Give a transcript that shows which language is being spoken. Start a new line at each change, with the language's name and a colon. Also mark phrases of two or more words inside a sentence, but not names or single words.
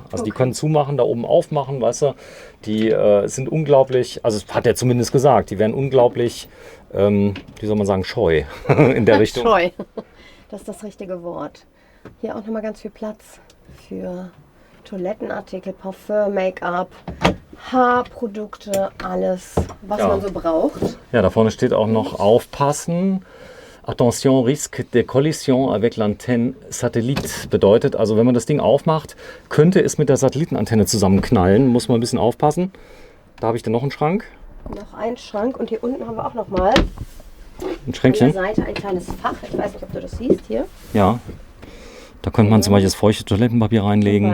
German: Also die können zumachen, da oben aufmachen, weißt du. Die sind unglaublich, also das hat er zumindest gesagt, die wären unglaublich, wie soll man sagen, scheu in der Richtung. Scheu. Das ist das richtige Wort. Hier auch nochmal ganz viel Platz für Toilettenartikel, Parfüm, Make-up, Haarprodukte, alles, was Ja. man so braucht. Ja, da vorne steht auch noch aufpassen.
French: Attention, risque de collision avec l'antenne satellite.
German: Bedeutet, also wenn man das Ding aufmacht, könnte es mit der Satellitenantenne zusammenknallen. Muss man ein bisschen aufpassen. Da habe ich dann noch einen Schrank, Noch ein Schrank und hier unten haben wir auch nochmal ein an der Schränkchen. Seite ein kleines Fach. Ich weiß nicht, ob du das siehst hier. Ja, da könnte man zum Beispiel das feuchte Toilettenpapier reinlegen.